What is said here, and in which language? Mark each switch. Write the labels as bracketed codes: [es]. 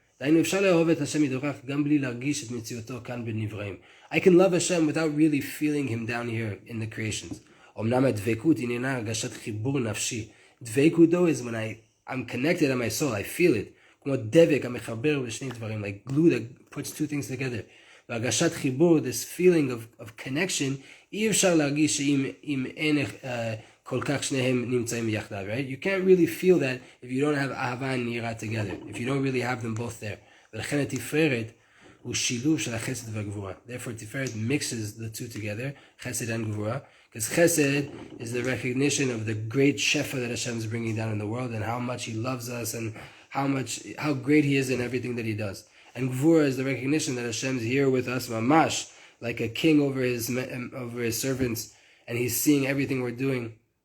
[en] I can love Hashem without really feeling Him down here in the creations. Dveikut though is when I'm connected on my soul, I feel it. Like glue that puts two things together. [he] והרגשת חיבור, [en] this feeling of connection, [he] אי אפשר להרגיש שאם אין כל כך שניהם נמצאים יחדיו, right? [en] You can't really feel that if you don't have אהבה and יראה together, if you don't really have them both there. [he] ולכן התפארת הוא שילוב של החסד והגבורה. [en] Therefore, Tiferet mixes the two together, chesed and gvura, because chesed is the recognition of the great shefa that Hashem is bringing down in the world and how much He loves us and how great He is in everything that He does. And gvura is the recognition that Hashem is here with us, mamash, like a king over his servants, and He's seeing everything we're doing.